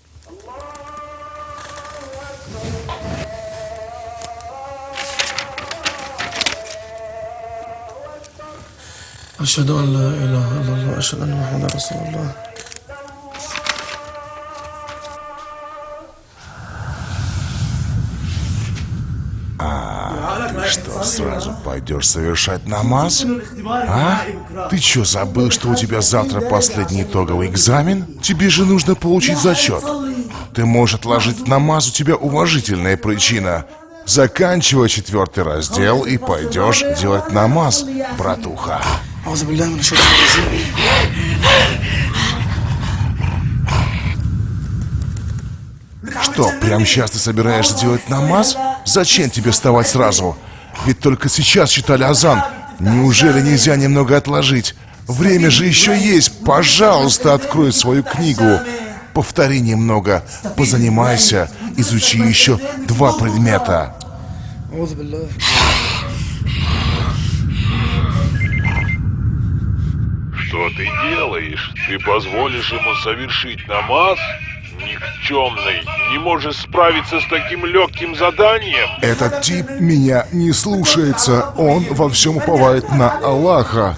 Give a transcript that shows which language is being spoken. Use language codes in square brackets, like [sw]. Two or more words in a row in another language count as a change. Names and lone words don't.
[ar] أشهد أن لا إله إلا الله أشهد أن محمدا رسول الله. [ru] Ты что, сразу пойдешь совершать намаз? А? Ты что, забыл, что у тебя завтра последний итоговый экзамен? Тебе же нужно получить зачет. Ты можешь отложить намаз, у тебя уважительная причина. Заканчивай 4-й раздел и пойдешь делать намаз, братуха. [ar] أعوذ بالله من الشيطان الرجيم. [ru] Что, прямо сейчас ты собираешься делать намаз? Зачем тебе вставать сразу? Ведь только сейчас читали азан. Неужели нельзя немного отложить? Время же еще есть. Пожалуйста, открой свою книгу. Повтори немного, позанимайся, изучи еще 2 предмета. [ar] أعوذ بالله. [ru] Что ты делаешь? Ты позволишь ему совершить намаз? Никчемный, не можешь справиться с таким легким заданием? Этот тип меня не слушается. Он во всем уповает на Аллаха.